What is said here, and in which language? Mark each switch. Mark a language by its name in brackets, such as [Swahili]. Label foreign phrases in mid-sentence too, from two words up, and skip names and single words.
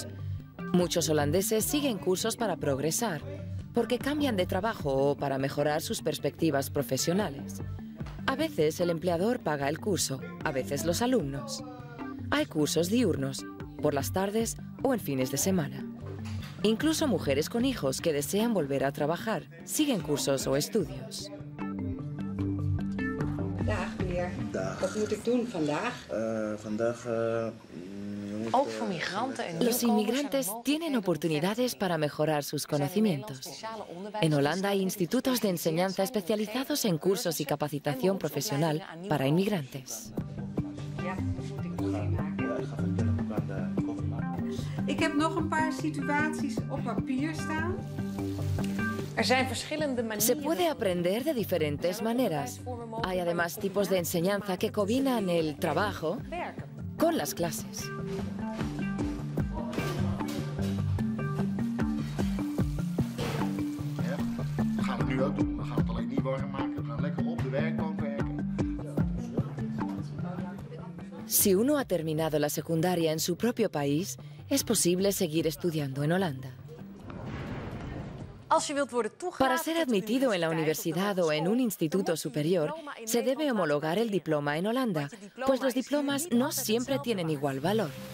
[Spanish] Muchos holandeses siguen cursos para progresar, porque cambian de trabajo o para mejorar sus perspectivas profesionales. A veces el empleador paga el curso, a veces los alumnos. Hay cursos diurnos, por las tardes o en fines de semana. Incluso mujeres con hijos que desean volver a trabajar siguen cursos o estudios. [Dutch] Dag meneer. Dag. Wat moet ik doen vandaag? [Spanish] Los inmigrantes tienen oportunidades para mejorar sus conocimientos. En Holanda hay institutos de enseñanza especializados en cursos y capacitación profesional para inmigrantes. [Dutch] Ik heb nog een paar situaties op papier staan. [Spanish] Se puede aprender de diferentes maneras. Hay además tipos de enseñanza que combinan el trabajo con las clases. [Dutch] Dat gaan we nu ook doen. We gaan het alleen niet warm maken. We gaan lekker op de werkbank werken. [Spanish] Si uno ha terminado la secundaria en su propio país, es posible seguir estudiando en Holanda. Para ser admitido en la universidad o en un instituto superior, se debe homologar el diploma en Holanda, pues los diplomas no siempre tienen igual valor.